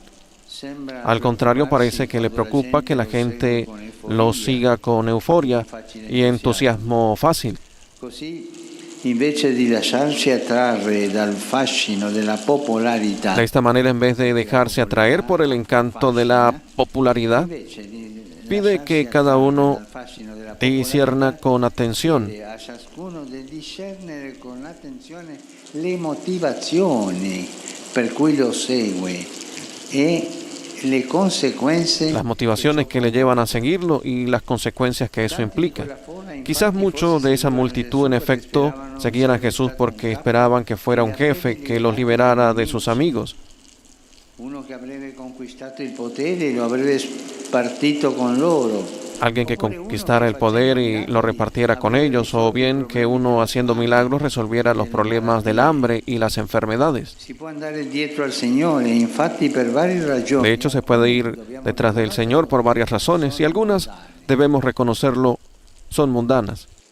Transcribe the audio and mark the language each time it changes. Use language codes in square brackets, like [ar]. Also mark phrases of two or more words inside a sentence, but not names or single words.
[es] Al contrario, parece que le preocupa que la gente lo siga con euforia y entusiasmo fácil. De esta manera, en vez de dejarse atraer por el encanto de la popularidad, pide que cada uno discierna con atención. [it] Le motivazioni per cui lo segue e le conseguenze. [es] Las motivaciones que le llevan a seguirlo y las consecuencias que eso implica. Quizás muchos de esa multitud, en efecto, seguían a Jesús porque esperaban que fuera un jefe que los liberara de sus amigos. [it] Uno che avrebbe conquistato il potere e lo avrebbe spartito con loro. [es] Alguien que conquistara el poder y lo repartiera con ellos, o bien que uno haciendo milagros resolviera los problemas del hambre y las enfermedades. De hecho, se puede ir detrás del Señor por varias razones, y algunas, debemos reconocerlo, son mundanas.